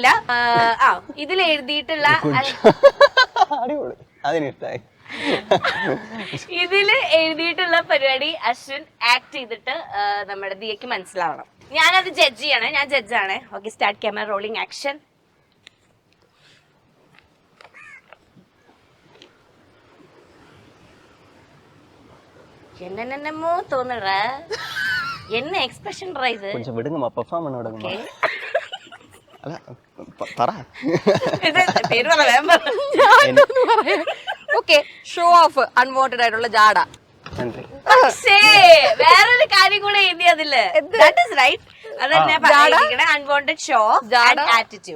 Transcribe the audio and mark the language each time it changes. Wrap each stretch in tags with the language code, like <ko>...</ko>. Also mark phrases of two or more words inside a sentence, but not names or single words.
<ml>ഇതിൽ എഴുതിയിട്ടുള്ള ഇതില് എഴുതിയിട്ടുള്ള പരിപാടി അശ്വിൻ ആക്ട് ചെയ്തിട്ട് നമ്മുടെ ദിയക്ക് മനസ്സിലാവണം. ഞാനത് ജഡ്ജ് ചെയ്യണേ, ഞാൻ ജഡ്ജാണ്.</ml> <en>okay, start camera rolling action.</en> <ta>என்னென்னமோ தோணுற, என்ன எக்ஸ்பிரஷன் இது? கொஞ்சம் விடுங்கம்மா, பெர்ஃபார்ம் பண்ண விடுங்கம்மா.</ta> <ml>അല്ല പറ. പേര് പറ, വേഗം പറ.</ml> <en>okay, show off unwanted</en> <ml>ആയിട്ടുള്ള ജാട. നന്ദി. പക്ഷേ വേറൊരു കാര്യം കൂടെ എഴുതി അതില്.</ml> <en>that is right.</en> <ml>അതന്നെ പറഞ്ഞിരിക്കണേ,</ml> <en>unwanted show and attitude.</en>